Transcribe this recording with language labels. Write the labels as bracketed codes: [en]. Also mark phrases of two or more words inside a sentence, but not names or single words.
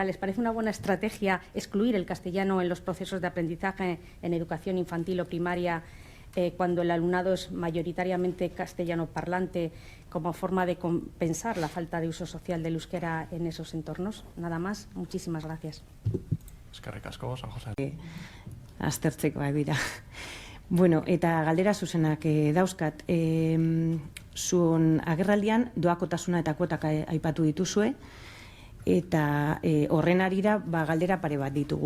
[es] ¿Les parece una buena estrategia excluir el castellano en los procesos de aprendizaje en educación infantil o primaria, cuando el alumnado es mayoritariamente castellano parlante, como forma de compensar la falta de uso social del euskera en esos entornos? Nada más. Muchísimas gracias. [eu] Eskerrik asko, San Jose. Aztertzekoak dira. Bueno, eta galdera zuzenak dauzkat. Zuen agerraldian doakotasuna eta kuotak aipatu dituzue, eta horren arira galdera pare bat ditugu.